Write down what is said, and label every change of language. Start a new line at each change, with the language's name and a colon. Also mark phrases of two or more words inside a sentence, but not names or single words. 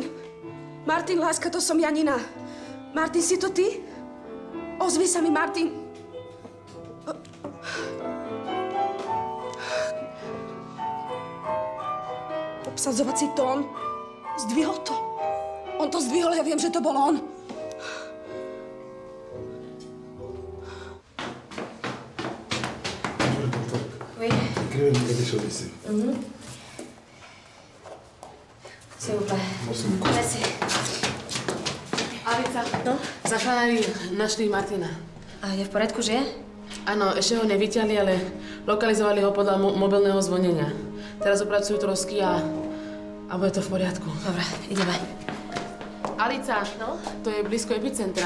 Slovak: Martin, láska, to som Janina. Martin, si to ty? Ozvi sa mi, Martin. Obsadzovací tón. Zdvihol to. On to zdvihol, ja viem, že to bol on.
French: Oui. S'il vous plaît. Merci.
Slovak: Alica, no? Zachránili našli Martina. A je v poriadku, žije? Áno, ešte ho nevyťali, ale lokalizovali ho podľa mobilného zvonenia. Teraz opracujú trosky a bude to v poriadku. Dobre, ideme. Alica, no? To je blízko epicentra.